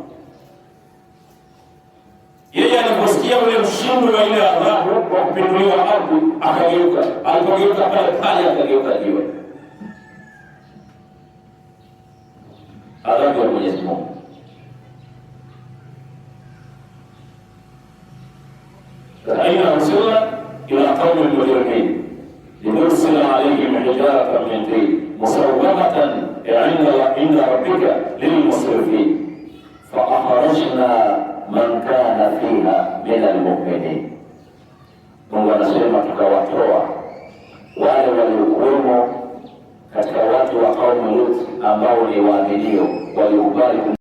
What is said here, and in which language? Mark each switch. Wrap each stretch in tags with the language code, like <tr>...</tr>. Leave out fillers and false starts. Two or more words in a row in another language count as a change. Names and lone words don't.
<sw>Yeye aliposikia ule mshindo wa ile adhabu wa kupinduliwa ardhi, akageuka. Alipogeuka pale pale akageuka jiwe. Adhabu ya Mwenyezi Mungu.</sw> <ar>إنا أرسلنا إلى قوم مجرمين لنرسل عليهم حجارة من طين مسومة عند ربك للمسرفين فأخرجنا من كان فيها من المؤمنين.</ar> <sw>Mungu anasema tukawatoa wale waliokuwemo katika watu wa kaumu Lut ambao ni waaminio waliokubali</sw>